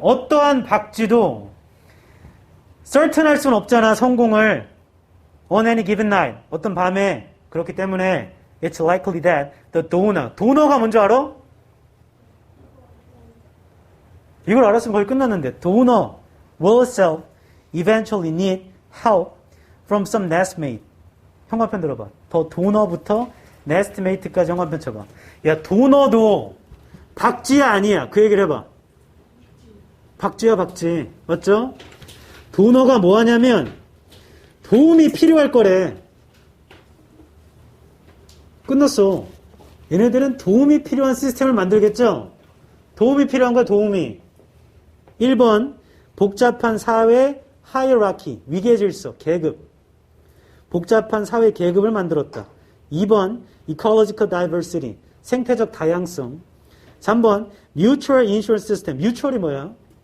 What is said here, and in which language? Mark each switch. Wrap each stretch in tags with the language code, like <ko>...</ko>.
<ko>어떠한 박쥐도 certain 할 수는 없잖아, 성공을.</ko> <en>On any given night.</en> <ko>어떤 밤에.</ko> <en>그렇기 때문에 it's likely that the donor</en> <ko>가 뭔지 알아? 이걸 알았으면 거의 끝났는데.</ko> <en>donor will self eventually need help from some nestmate.</en> <ko>형광펜 들어봐. 더 도너부터 nestmate까지 형광펜 쳐봐. 야, 도너도 박쥐야 아니야? 그 얘기를 해봐. 박쥐야 박쥐. 맞죠? 도너가 뭐 하냐면 도움이 필요할 거래. 끝났어. 얘네들은 도움이 필요한 시스템을 만들겠죠? 도움이 필요한 거야, 도움이. 1번 복잡한 사회 하이어라키, 위계 질서, 계급. 복잡한 사회 계급을 만들었다. 2번 ecological diversity, 생태적 다양성. 3번 mutual insurance system, mutual이 뭐야?</ko>